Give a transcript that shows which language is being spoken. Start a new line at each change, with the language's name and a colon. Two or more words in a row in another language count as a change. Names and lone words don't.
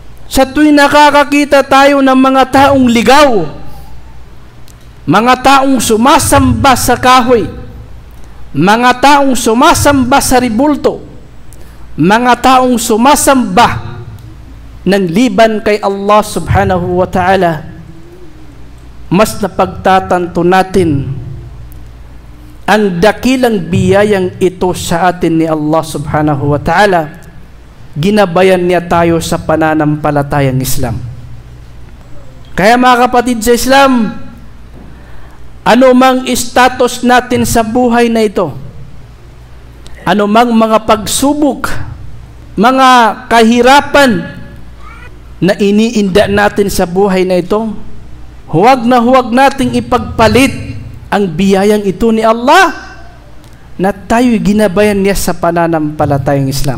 Filipino: Sa tuwing nakakakita tayo ng mga taong ligaw, mga taong sumasamba sa kahoy, mga taong sumasamba sa ribulto, mga taong sumasamba ng liban kay
Arabic: الله سبحانه وتعالى,
Filipino: mas napagtatanto natin ang dakilang biyayang ito sa atin ni
Arabic: الله سبحانه وتعالى.
Filipino: Ginabayan niya tayo sa pananampalatayang Islam. Kaya mga kapatid sa Islam, anumang status natin sa buhay na ito, anumang mga pagsubok, mga kahirapan na iniinda natin sa buhay na ito, huwag nating ipagpalit ang biyayang ito ni Allah na tayo'y ginabayan niya sa pananampalatayang Islam.